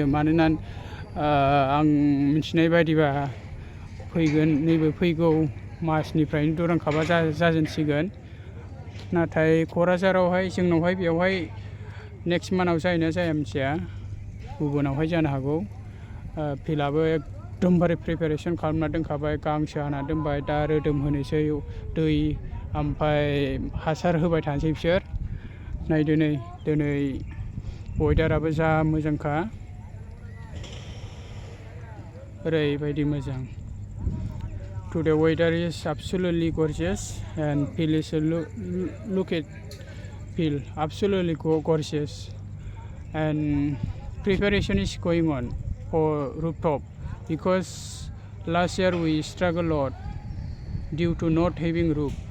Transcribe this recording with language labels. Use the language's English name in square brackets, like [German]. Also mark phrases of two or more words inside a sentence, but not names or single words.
[Bodo] मानोना आं मिथिनाय बायदिबा नैबे फैगौ मासनिफ्रायनो दुरान्ड कापआ जाजेनसिगोन नाथाय क'क्राझारावहाय जोंनावहाय बेवहाय [English] next month [Bodo] जायोना जाया मिथिया गुबुनावहाय जानो हागौ फिल्डआबो एकदमबारे प्रिपारेसन खालामना दोनखाबाय गांसो हाना दोनबाय दा रोदोम होनोसै दै ओमफ्राय हासार होबाय थानोसै बिसोर नायदो नै दिनै वेदाराबो जा मोजांखा ओरैबायदि मोजां [English] today weather is absolutely gorgeous and field is look at field absolutely gorgeous and preparation is going on for rooftop because last year we struggled a lot due to not having roof.